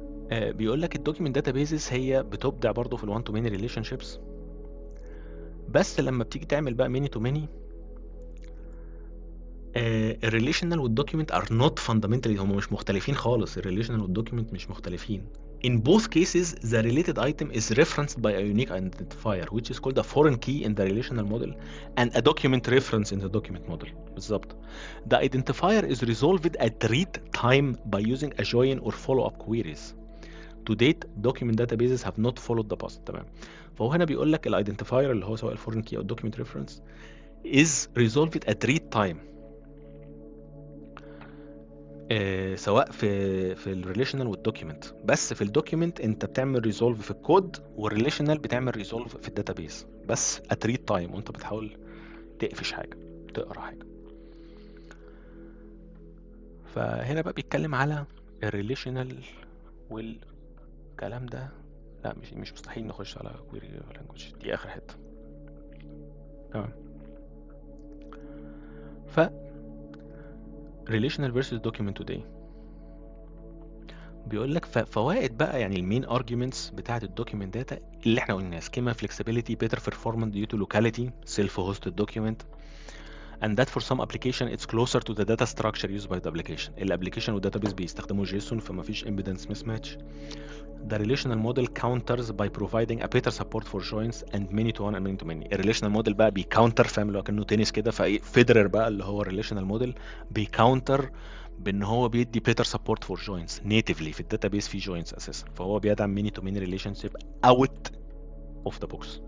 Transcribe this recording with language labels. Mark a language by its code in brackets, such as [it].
[ar] بيقول لك الدوكيومنت داتابيزز هي بتبدع برضه في الوان تو ماني ريليشن شيبس، بس لما بتيجي تعمل بقى ماني تو ماني، الريليشنال والدوكيومنت ار نوت فاندامنتالي، هم مش مختلفين خالص، الريليشنال والدوكيومنت مش مختلفين. [en] In both cases the related item is referenced by a unique identifier which is called a foreign key in the relational model and a document reference in the document model. [ar] بالظبط. [en] The identifier is resolved at read time by using a join or follow-up queries. To date document databases have not followed the past. [ar] تمام. فهو هنا بيقول لك الايدنتيفاير اللي هو سواء الفورين كي او الدوكيمنت ريفرنس [en] is resolved at read time، [ar] سواء في الريليشنال والدوكيمنت. بس في الدوكيمنت انت بتعمل ريزولف في الكود، والريليشنال بتعمل ريزولف في الداتابيز بس [en] at read time، [ar] وانت بتحاول تقفش حاجه، تقرا حاجه. فهنا بقى بيتكلم على الريليشنال والكلام ده. لا مش مستحيل نخش على كويري لانجوج، دي اخر حته. تمام. [en] ف relational versus document today [ar] بيقول لك فوائد بقى، يعني المين ارجيومنتس بتاعه الدوكيمنت داتا اللي احنا قلناها: سكيما فلكسبيليتي [en] better performance due to locality self hosted document and that for some application it's closer to the data structure used by the application. [ar] الابلكيشن والداتابيس بيستخدموا جيسون فما فيش impedance mismatch. [en] The relational model counters by providing a better support for joins and many to one and many to many. [ar] الريليشنال موديل بقى بيكاونتر، فاهم، لو كانه تنس كده، فايه فيدرر بقى اللي هو الريليشنال موديل بيكاونتر بان هو بيدي [en] better support for joins [ar] natively في الداتابيس في joins اساسا، فهو بيدعم [en] many to many relationship out of the box.